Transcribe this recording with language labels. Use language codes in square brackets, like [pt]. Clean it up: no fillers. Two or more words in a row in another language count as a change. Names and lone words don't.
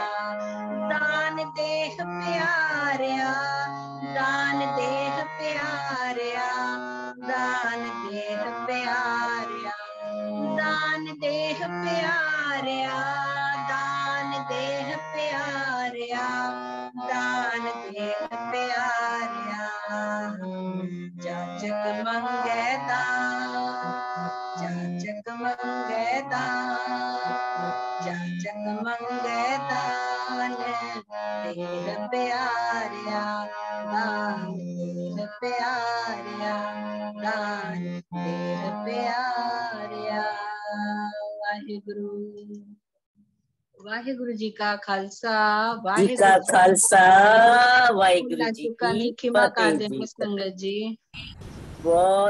[pa] ਦਾਨ ਦੇਹਿ ਪਿਆਰਿਆ, ਦਾਨ ਦੇਹਿ ਪਿਆਰਿਆ, ਦਾਨ ਦੇਹਿ ਪਿਆਰਿਆ, ਦਾਨ ਦੇਹਿ ਪਿਆਰਿਆ, ਦਾਨ ਦੇਹਿ ਪਿਆਰਿਆ, ਦਾਨ ਦੇਹਿ ਪਿਆਰਿਆ, ਜਾਚਕ ਮੰਗੈ ਦਾਨ, ਜਾਚਕ ਮੰਗੈ ਦਾਨ, ਜਾਚਕ ਮੰਗੈ ਦਾਨ ਦੇਹਿ ਪਿਆਰਿਆ, ਦਾਨ ਦੇਹਿ ਪਿਆਰਿਆ, ਦਾਨ ਦੇਹਿ ਪਿਆਰਿਆ। ਵਾਹਿਗੁਰੂ ਵਾਹਿਗੁਰੂ ਜੀ ਕਾ ਖਾਲਸਾ, ਵਾਹਿਗੁਰੂ ਖਾਲਸਾ, ਵਾਹਿਗੁਰੂ ਜੀ ਕੀ ਖਿਮਾ ਕਰ फतेह [hi] देंगे जी। संगत जी। बहुत